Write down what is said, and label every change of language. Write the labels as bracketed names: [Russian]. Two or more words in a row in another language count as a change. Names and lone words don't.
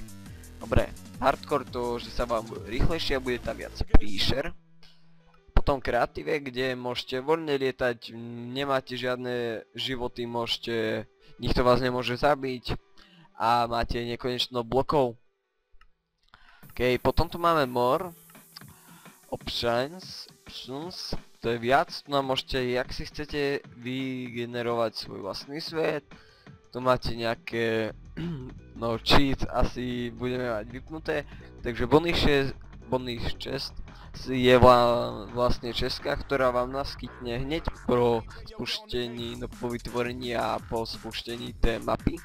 [Slovak] Dobre, hardcore to, že sa vám rýchlejšie a bude tam viac príšer. Potom kreatíve, kde môžete voľne lietať, nemáte žiadne životy, nikto vás nemôže zabiť a máte nekonečno blokov. OK, potom tu máme [English] more options, [Slovak] to je viac, tu nám môžete, jak si chcete vygenerovať svoj vlastný svet. Tu máte nejaké, cheat asi budeme mať vypnuté, takže [English] bonus chest [Slovak] je vlastne čestka, ktorá vám naskytne hneď po spuštení, po vytvorení a po spuštení tej mapy.